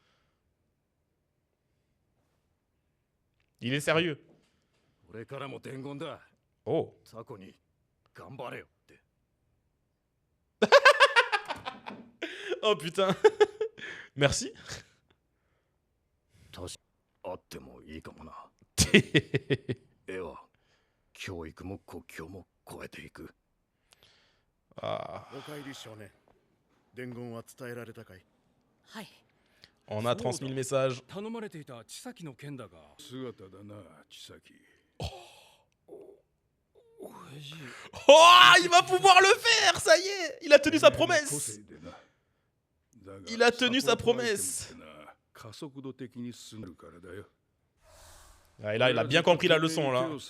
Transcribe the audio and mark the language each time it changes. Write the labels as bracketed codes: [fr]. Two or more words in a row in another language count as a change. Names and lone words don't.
[fr] Il est sérieux. Oh. Oh putain. Merci. [ja] あってもいいかもな。絵は教育も国境も超えていく。 Ah. おかえり少年。伝言は伝えられたかい？はい。 [fr] On a transmis le message. [ja] 頼まれていた千崎の件だが。姿だな、千崎。 [fr] Oh, il va pouvoir le faire, ça y est. Il a tenu sa promesse. Il a tenu sa promesse. Ah, et là, il a bien compris la leçon, là.